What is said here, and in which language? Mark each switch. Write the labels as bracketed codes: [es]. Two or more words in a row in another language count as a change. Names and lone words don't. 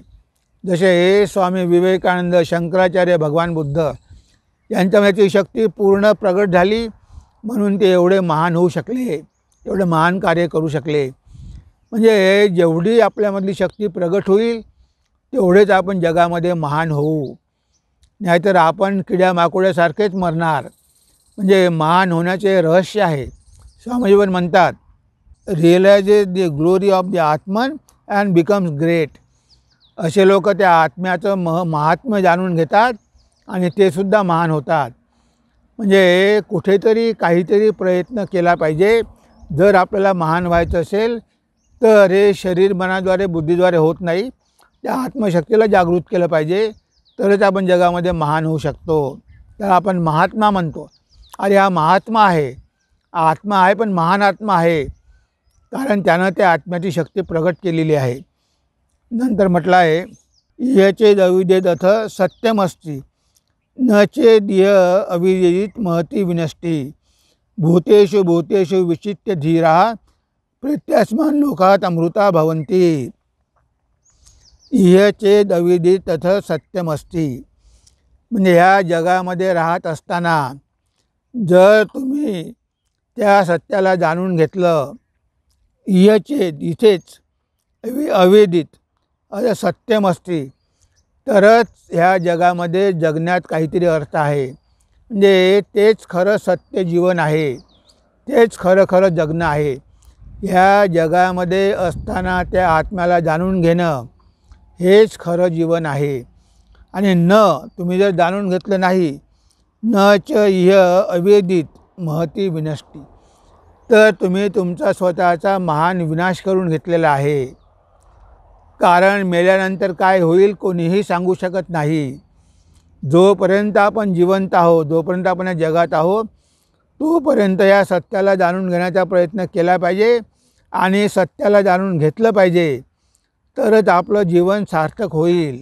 [mr] जसे स्वामी विवेकानंद, शंकराचार्य, भगवान बुद्ध यांच्यामध्ये ती शक्ती पूर्ण प्रगट झाली, म्हणून ते एवढे महान होऊ शकले, एवढे महान कार्य करू शकले. म्हणजे जेवढी आपल्यामधली शक्ती प्रगट होईल तेवढेच आपण जगामध्ये महान होऊ, नाहीतर आपण किड्यामाकोड्यासारखेच मरणार. म्हणजे महान होण्याचे रहस्य आहे. स्वामीजी पण म्हणतात, [en] realizes the glory of the Atman and becomes great. [mr] असे लोक त्या आत्म्याचं महात्म्य जाणून घेतात आणि ते सुद्धा महान होतात. म्हणजे कुठेतरी काहीतरी प्रयत्न केला पाहिजे. जर आपल्याला महान व्हायचं असेल तर हे शरीर मनाद्वारे बुद्धीद्वारे होत नाही. त्या आत्मशक्तीला जागृत केलं पाहिजे, तरच आपण जगामध्ये महान होऊ शकतो. त्याला आपण महात्मा म्हणतो. अरे हा महात्मा आहे, आत्मा आहे पण महान आत्मा आहे, कारण त्यानं त्या आत्म्याची शक्ती प्रगट केलेली आहे. नंतर म्हटलं आहे, [sa] इहचे अविद्येत सत्यमस्ति न चेदिह अविदित महती विनष्टी भूतेषु भूतेषु विचित्य धीरा प्रत्यस्मान् लोकात अमृता भवन्ति. इह चेद अविदित तथ सत्यमस्ति. [mr] म्हणजे ह्या जगामध्ये राहत असताना जर तुम्ही त्या सत्याला जाणून घेतलं, [sa] इह चेद [mr] इथेच [sa] अवेदित सत्यमस्ति, [mr] तरच ह्या जगामध्ये जगण्यात काहीतरी अर्थ आहे. म्हणजे तेच खरं सत्य जीवन आहे, तेच खरं खरं जगणं आहे. ह्या जगामध्ये असताना त्या आत्म्याला जाणून घेणं हेच खरं जीवन आहे. आणि तुम्ही जर जाणून घेतलं नाही, [sa] न च इह अवेदित महती विनष्टी, [mr] तर तुम्ही तुमचा स्वतःचा महान विनाश करून घेतलेला आहे. कारण मेल्यानंतर काय होईल कोणीही सांगू शकत नाही. जोपर्यंत आपण जिवंत आहोत, जोपर्यंत आपण या जगात आहोत, तोपर्यंत या सत्याला जाणून घेण्याचा प्रयत्न केला पाहिजे आणि सत्याला जाणून घेतलं पाहिजे, तरच आपलं जीवन सार्थक होईल.